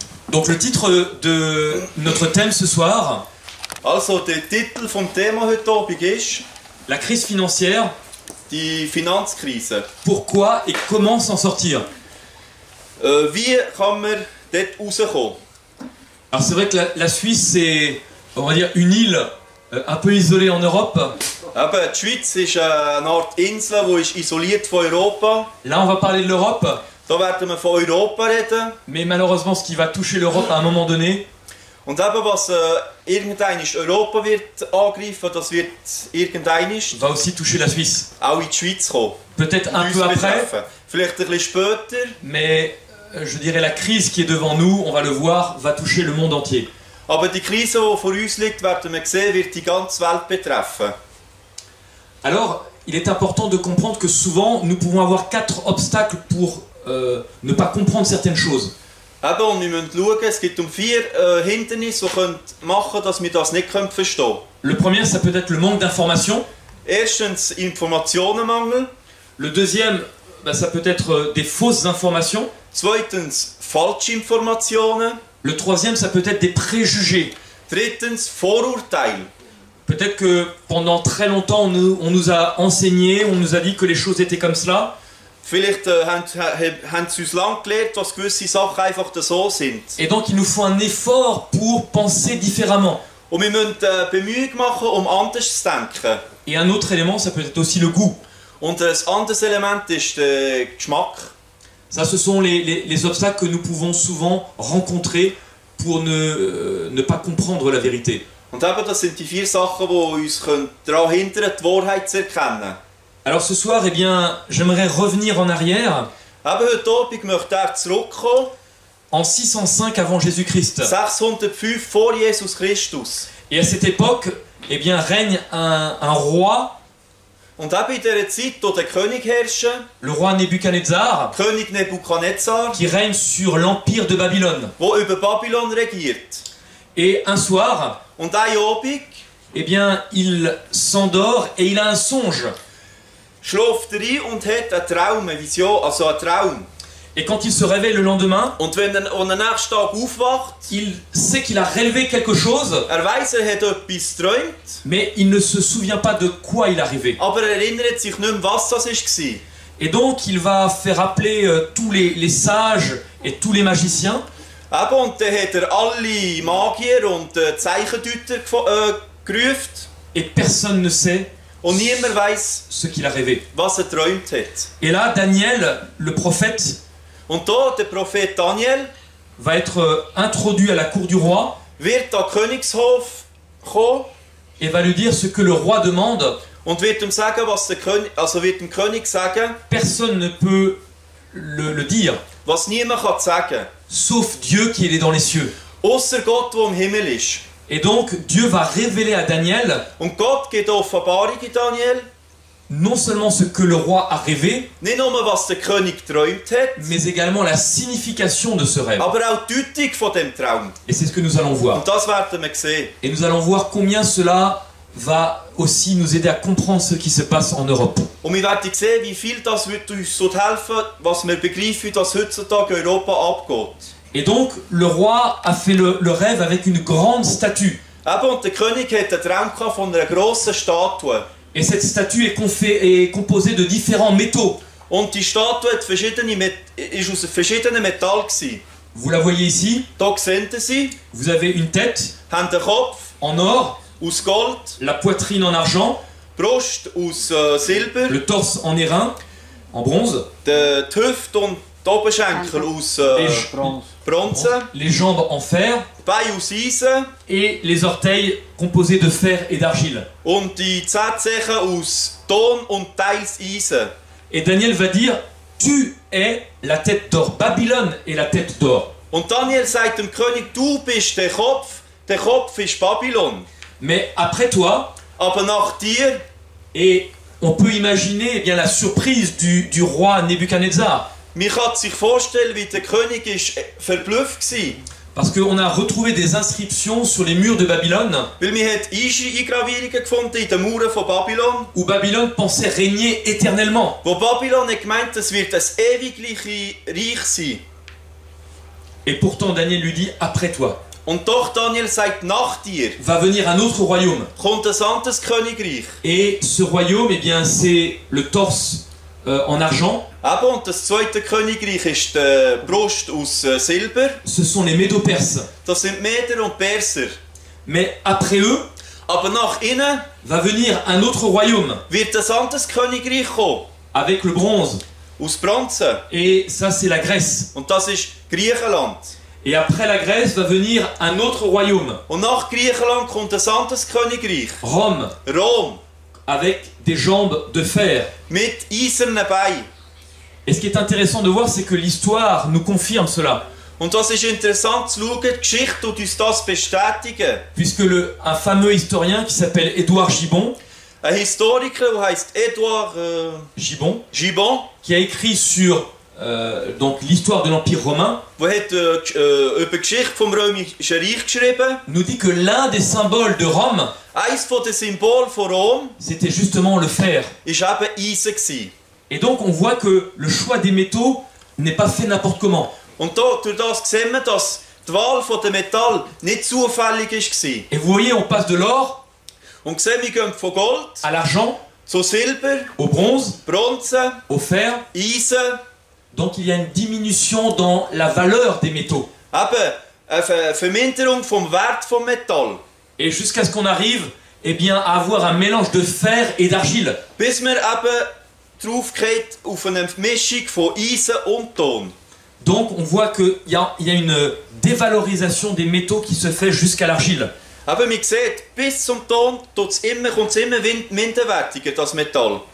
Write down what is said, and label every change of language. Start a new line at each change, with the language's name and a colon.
French: Donc le titre de notre thème ce soir,
German: Also der Titel vom Thema heute Abend ist
French: la crise financière,
German: die Finanzkrise.
French: pourquoi et comment s'en sortir.
German: Wie kann man dort rauskommen?
French: Alors c'est vrai que la Suisse c'est, on va dire, une île un peu isolée en Europe.
German: Eben, die Schweiz ist eine Art Insel, die ist isoliert von Europa.
French: Là on va parler de l'Europe,
German: Da werden wir von Europa reden.
French: mais malheureusement ce qui va toucher l'Europe à un moment donné,
German: Und eben, was irgendwann Europa wird angreifen, das wird irgendwann
French: va aussi toucher la Suisse.
German: auch in die Schweiz kommen.
French: Peut-être un
German: Uns
French: peu après,
German: betreffen. Vielleicht ein bisschen später,
French: mais je dirais la crise qui est devant nous, on va le voir, va toucher le monde entier.
German: aber die Krise, die vor uns liegt, werden wir sehen, wird die ganze Welt betreffen.
French: Alors, il est important de comprendre que souvent, nous pouvons avoir 4 obstacles pour ne pas comprendre certaines choses.
German: Eben, und wir müssen schauen, es gibt 4 Hindernisse, die machen können, dass wir das nicht verstehen können.
French: Le premier, ça peut être le manque d'information.
German: Erstens Informationenmangel.
French: Le deuxième, ça peut être des fausses informations.
German: Zweitens falsche Informationen.
French: Le troisième, ça peut être des préjugés.
German: Drittens Vorurteile.
French: Peut-être que pendant très longtemps, on nous a enseigné, on nous a dit que les choses étaient comme cela.
German: Vielleicht haben sie uns lange gelehrt, dass gewisse Sachen einfach so sind.
French: Et donc, il nous faut un effort pour penser différemment.
German: Und wir müssen Bemühungen machen, anders zu denken.
French: Et un autre élément, ça peut être aussi le goût.
German: Und ein anderes Element ist der Geschmack.
French: Ça, ce sont les obstacles que nous pouvons souvent rencontrer pour ne pas comprendre la vérité.
German: Und eben, das sind die 4 Sachen, die uns daran hindern, die Wahrheit zu erkennen.
French: Alors ce soir, eh bien, j'aimerais revenir en arrière.
German: Eben, heute Abend möchte ich zurückkommen.
French: En 605 avant Jésus-Christ.
German: 605 vor Jesus Christus.
French: Et à cette époque, eh bien, règne un roi.
German: Und eben in dieser Zeit, wo der König herrscht,
French: le roi Nebuchadnezzar,
German: König Nebukadnezar,
French: qui règne sur l'empire de Babylone.
German: Wo über Babylon regiert.
French: Et un soir,
German: und ein Abend,
French: eh bien, il s'endort et il a un songe.
German: Schläft rein und hat einen Traum, eine Vision, also einen Traum.
French: Et quand il se réveille le lendemain,
German: und wenn am nächsten Tag aufwacht,
French: il sait qu'il a relevé quelque chose.
German: Weiss, hat etwas geträumt.
French: Mais il ne se souvient pas de quoi il a rêvé.
German: Aber erinnert sich nicht mehr, was das war.
French: Et donc il va faire appeler tous les sages et tous les magiciens.
German: Eben, und dann hat alle Magier und Zeichendeuter gerufen.
French: Et personne ne sait
German: und niemand weiss,
French: ce qu'il a rêvé.
German: Was geträumt hat.
French: Et là, Daniel, le prophète,
German: und da, der Prophet Daniel,
French: va être introduit à la cour du roi.
German: Wird an Königshof kommen.
French: Et va lui dire ce que le roi demande.
German: Und wird ihm sagen, was der König, also wird dem König sagen.
French: Personne ne peut le dire.
German: Was niemand kann sagen.
French: Sauf Dieu qui est dans les cieux.
German: Ausser Gott, der im Himmel ist.
French: Et donc Dieu va révéler à Daniel.
German: Und Gott gibt Offenbarung in Daniel.
French: Non seulement ce que le roi a rêvé,
German: nicht nur was der König geträumt hat,
French: mais également la signification de ce rêve.
German: Aber auch die Deutung von dem Traum.
French: Et c'est ce que nous allons voir.
German: Und das werden wir sehen.
French: Et nous allons voir combien cela va aussi nous aider à comprendre ce qui se passe en Europe.
German: Und wir werden sehen, wie viel das wird uns helfen, was wir begreifen, was heutzutage in Europa abgeht.
French: Et donc le roi a fait le rêve avec une grande statue.
German: Eben, und der König hat einen Traum gehabt von einer grossen Statue.
French: Et cette statue est composée de différents métaux.
German: Und die Statue ist aus verschiedenen Metallen.
French: Vous la voyez ici.
German: Da sehen Sie.
French: Vous avez une tête.
German: Haben den Kopf.
French: En or.
German: Aus Gold.
French: La poitrine en argent.
German: Brust aus Silber.
French: Le torse en airain. En bronze.
German: Die Hüfte und die Oberschenkel aus Bronze.
French: Les jambes en fer.
German: Die Beine aus Eisen.
French: Et les orteils composés de fer et d'argile.
German: Und die Zehen aus Ton und teils Eisen.
French: Et Daniel va dire, tu es la tête d'or. Babylone est la tête d'or.
German: Und Daniel sagt dem König, du bist der Kopf ist Babylon.
French: Mais après toi,
German: aber nach dir,
French: et on peut imaginer eh bien, la surprise du roi Nebuchadnezzar.
German: Man kann sich vorstellen, wie der König ist verblüfft war.
French: Parce qu'on a retrouvé des inscriptions sur les murs de Babylone.
German: Weil man hat Eingravierungen gefunden in den Mauern von Babylon.
French: Où Babylone pensait régner éternellement.
German: Wo Babylon hat gemeint, es wird ein ewigliche Reich sein.
French: Et pourtant Daniel lui dit, après toi.
German: Und doch Daniel sagt, nach dir
French: va venir un autre royaume.
German: Kommt ein anderes Königreich.
French: Et ce royaume, eh bien, c'est le torse en argent.
German: Eben, und das zweite Königreich ist die Brust aus Silber.
French: Ce sont les Médo-Perses.
German: Das sind Meder und Perser.
French: Mais après eux,
German: aber nach ihnen
French: va venir un autre royaume.
German: Wird ein anderes Königreich kommen.
French: Avec le bronze.
German: Aus Bronze.
French: Et ça, c'est la Grèce.
German: Und das ist Griechenland.
French: Et après la Grèce va venir un autre royaume.
German: Und nach Griechenland kommt ein anderes Königreich.
French: Rome.
German: Rom.
French: Avec des jambes de fer.
German: Mit eisernen Beinen.
French: Et ce qui est intéressant de voir, c'est que l'histoire nous confirme cela.
German: Und das ist interessant zu schauen, die Geschichte tut uns das bestätigen.
French: Puisque un fameux historien qui s'appelle Édouard Gibbon
German: ein Historiker, der heißt Edouard
French: Gibbon,
German: Gibbon,
French: qui a écrit sur donc l'histoire de l'Empire romain,
German: der hat über die Geschichte vom Römischen Reich geschrieben.
French: nous dit que l'un des symboles de Rome,
German: Eines der Symbole von Rom
French: c'était justement le fer.
German: war eben Eisen gewesen.
French: Et donc on voit que le choix des métaux n'est pas fait n'importe comment.
German: Und da, durch das sehen wir, dass die Wahl von dem Metall nicht zufällig war.
French: Et vous voyez, on passe de l'or
German: Und sehen, wir gehen von Gold
French: à l'argent,
German: zu Silber,
French: au bronze,
German: Bronze,
French: au fer.
German: Eisen.
French: Donc il y a une diminution dans la valeur des métaux.
German: Eben eine Verminderung vom Wert vom Metall.
French: Et jusqu'à ce qu'on arrive eh bien, à avoir un mélange de fer et d'argile.
German: Bis wir eben drauf gehen auf eine Mischung von Eisen und Ton.
French: Donc on voit qu'il y a une dévalorisation des métaux qui se fait jusqu'à l'argile.
German: Aber man sieht, bis zum Ton kommt es immer minderwertiger, das Metall.